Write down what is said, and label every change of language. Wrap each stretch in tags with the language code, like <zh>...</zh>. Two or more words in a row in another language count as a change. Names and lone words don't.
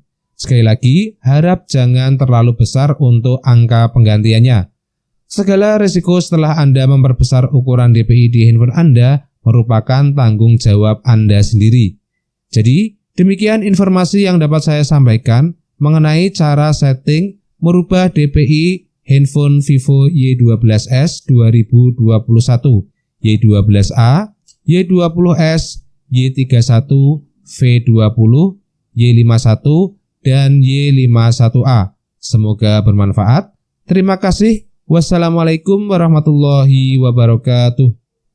<id>Sekali lagi, harap jangan terlalu besar untuk angka penggantiannya. Segala risiko setelah Anda memperbesar ukuran DPI di handphone Anda merupakan tanggung jawab Anda sendiri. Jadi, demikian informasi yang dapat saya sampaikan mengenai cara setting merubah DPI handphone Vivo Y12s 2021, Y12A, Y20s, Y31, V20, Y51, dan Y51A. Semoga bermanfaat. Terima kasih.</id> <ar>والسلام عليكم ورحمة الله وبركاته.</ar>